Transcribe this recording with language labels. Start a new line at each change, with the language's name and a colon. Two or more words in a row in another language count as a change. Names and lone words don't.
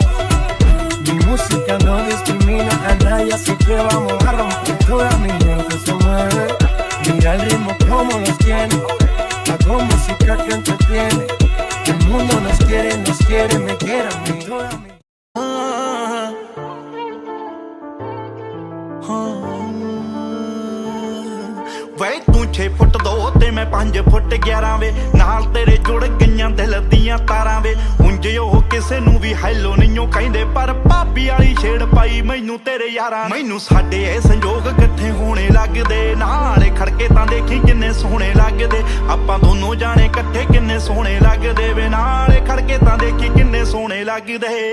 Spanish: Mi música no discrimina a nadie, así que vamos a romper. Toda mi gente se mueve, mira el ritmo como los tiene. Hago música que entretiene. El mundo nos quiere, me quiere a mí. Toda mi...
Punjabi: ਵੇ ਤੂੰ 6 ਫੁੱਟ 2 ਤੇ ਮੈਂ 5 ਫੁੱਟ 11 ਵੇ ਨਾਲ ਤੇਰੇ ਜੁੜ ਗਈਆਂ ਦਿਲ ਦੀਆਂ ਤਾਰਾਂ ਵੇ ਉਂਝ ਉਹ ਕਿਸੇ ਨੂੰ ਵੀ ਹੈਲੋ ਨਹੀਂ ਉਹ ਕਹਿੰਦੇ ਪਰ ਭਾਬੀ ਵਾਲੀ ਛੇੜ ਪਾਈ ਮੈਨੂੰ ਤੇਰੇ ਯਾਰਾਂ ਮੈਨੂੰ ਸਾਡੇ ਇਹ ਸੰਜੋਗ ਇਕੱਠੇ ਹੋਣੇ ਲੱਗਦੇ ਨਾਲੇ ਖੜਕੇ ਤਾਂ ਦੇਖੀ ਕਿੰਨੇ ਸੋਹਣੇ ਲੱਗਦੇ ਆਪਾਂ ਦੋਨੋਂ ਜਾਣੇ ਇਕੱਠੇ ਕਿੰਨੇ ਸੋਹਣੇ ਲੱਗਦੇ ਵੇ ਨਾਲੇ ਖੜਕੇ ਤਾਂ ਦੇਖੀ ਕਿੰਨੇ ਸੋਹਣੇ ਲੱਗਦੇ